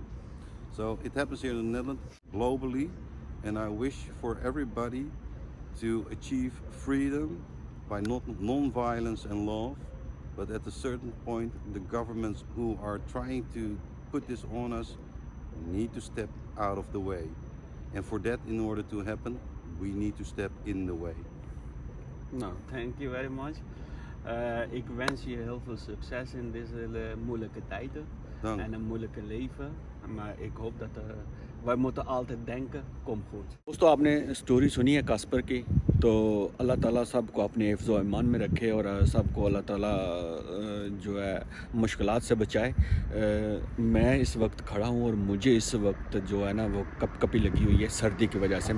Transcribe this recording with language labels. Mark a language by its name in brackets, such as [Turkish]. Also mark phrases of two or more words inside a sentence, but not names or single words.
[English] So it happens here in the Netherlands, globally, and I wish for everybody to achieve freedom by non-violence and love. But at a certain point, the governments who are trying to put this on us need to step out of the way. And for that, in order to happen, we need to step in the way. Nou, thank you very much. [Dutch] Ik wens je heel veel succes in deze moeilijke tijden. Dank. En een moeilijke leven. Maar ik hoop dat wij moeten altijd denken, kom goed. [Hindi] दोस्तों आपने स्टोरी सुनी है कास्पर की, तो अल्लाह ताला सबको अपने हिफ्ज़ व ईमान में रखे और सबको अल्लाह ताला जो है मुश्किलात से बचाए। मैं इस वक्त खड़ा हूँ और मुझे इस वक्त जो है ना वो कपकपी लगी हुई है सर्दी की वजह से।